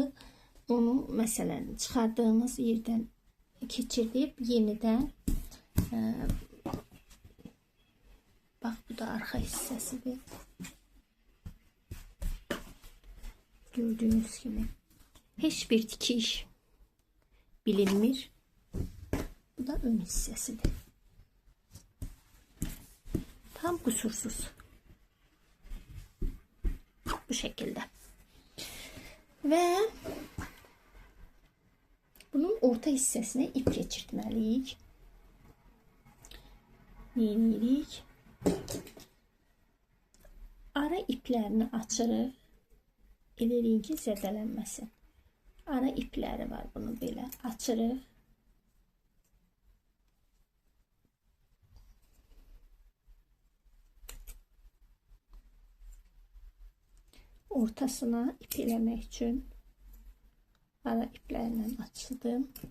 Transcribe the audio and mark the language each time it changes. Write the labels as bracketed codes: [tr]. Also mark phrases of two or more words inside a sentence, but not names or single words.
[az] Onu, məsələn, çıxardığınız yerdən keçirdib yenidən bax bu da arxa hissəsidir. [tr] Gördüğünüz gibi [az] heç bir tikiş bilinmir. Bu da ön hissəsidir. [tr] Tam kusursuz. Bu şekilde. Ve bunun orta hissesine ip geçirtmeliyik. [az] Neyliyirik? Ara iplerini açırıq. Eləyin ki, zədələnməsin. Ara ipləri var bunu belə açırıq. Ortasına ip eləmək üçün ara iplərlə açıldım.